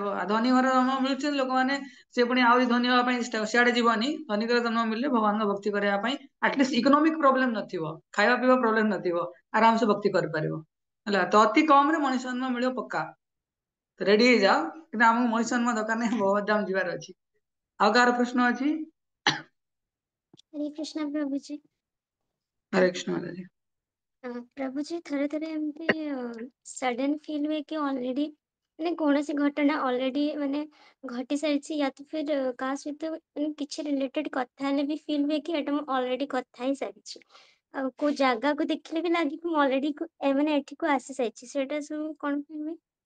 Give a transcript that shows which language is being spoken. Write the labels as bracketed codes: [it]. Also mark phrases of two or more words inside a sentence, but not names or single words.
[or] ଆଉ ଧନୀ ଘରେ ଜନ୍ମ ମିଳୁଛନ୍ତି ଲୋକମାନେ, ସେ ପୁଣି ଆହୁରି ଧନୀ ହବା ପାଇଁ ସିଆଡେ ଯିବନି। ଧନୀ ଘରେ ଜନ୍ମ ମିଳିଲେ ଭଗବାନଙ୍କ ଭକ୍ତି କରିବା ପାଇଁ ଆଟଲିଷ୍ଟ [en] economic problem [or] ନଥିବ, ଖାଇବା ପିଇବା ପ୍ରୋବ୍ଲେମ ନଥିବ, ଆରାମସେ ଭକ୍ତି କରିପାରିବ ହେଲା। ତ ଅତି କମ ରେ ମଣିଷ ଜନ୍ମ ମିଳିବ ପକ୍କା, ରେଡି ହେଇଯାଅ। କିନ୍ତୁ ଆମକୁ ମଣିଷ ଜନ୍ମ ଦରକାର ନାହିଁ, ଭଗବତ ଧାମ ଯିବାର ଅଛି। ଆଉ କାହାର ପ୍ରଶ୍ନ ଅଛି? [hi] हरे कृष्णा प्रभु जी। हरे कृष्ण माताजी। प्रभु जी [or] ଥରେ ଥରେ ଏମିତି [en] sudden feel [or] ହୁଏ କି ଅଲରେଡି ମାନେ କୌଣସି ଘଟଣା ଅଲରେଡି ମାନେ ଘଟି ସାରିଛି, [hi] या तो फिर [or] କାହା ସହିତ ମାନେ କିଛି ରିଲେଟେଡ କଥା ହେଲେ ବି ଫିଲ୍ ହୁଏ କି ଏଟା ମୁଁ ଅଲରେଡି କଥା ହେଇ ସାରିଛି। ଆଉ କୋଉ ଜାଗାକୁ ଦେଖିଲେ ବି ଲାଗେ କି ମୁଁ ଅଲରେଡି ମାନେ ଏଠିକୁ ଆସି ସାରିଛି, ସେଇଟା ସବୁ କଣ ପାଇଁ ହୁଏ?